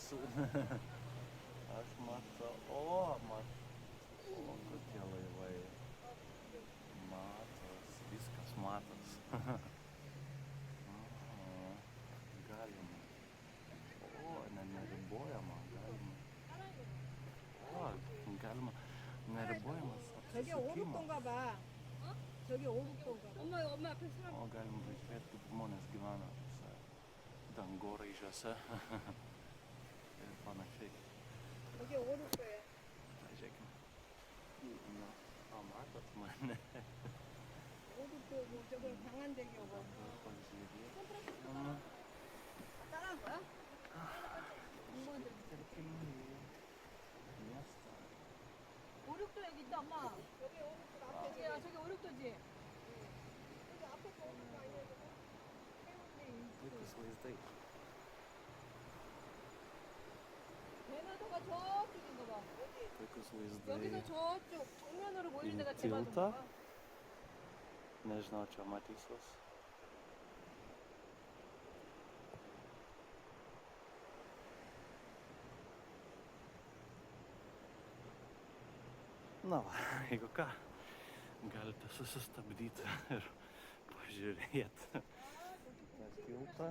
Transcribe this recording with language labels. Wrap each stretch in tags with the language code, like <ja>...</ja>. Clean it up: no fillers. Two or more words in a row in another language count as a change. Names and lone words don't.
<lt>Aš matau. O, kokie laivai. Matos, viskas matos. Galima. O, neribojama, galima. O, galima. Neribojamas</lt> <ko>저게</ko> <lt>apsisukimas.</lt> <ko>오륙도인가 봐. 저게 오륙도인가 봐. 엄마 앞에 사람</ko> <lt>O, galim pažiūrėti, kaip žmonės gyvena tuose dangoraižiuose ir panašiai.</lt> <ko>저게 오륙도야.</ko> <lt>Pažiūrėkime. Na, o, matot mane?</lt> <ko>오륙도고 저건 강한대교고.</ko> <lt>Pažiūrėkime.</lt> <ko>따라한 거야?</ko> <lt>Tarkim, miestą.</lt> <ko>오륙도 여기 있다 엄마. 저게 오륙도 앞에 저기야 저기 오륙도지. 저기 앞에 오륙도 아니야 저거? 해운대</ko> <lt>Puikus vaizdai.</lt> <ko>대나도가 저쪽인가 봐.</ko> <lt>Puikus</lt> <ko>여기서</ko> <lt>vaizdai.</lt> <ko>저쪽 정면으로 보이는 데가</ko> <lt>tiltą.</lt> <ko>대나도인가 봐.</ko> <lt>Nežinau, čia matysis. Na va, jeigu ką, galite susistabdyti ir pažiūrėti tą tiltą.</lt>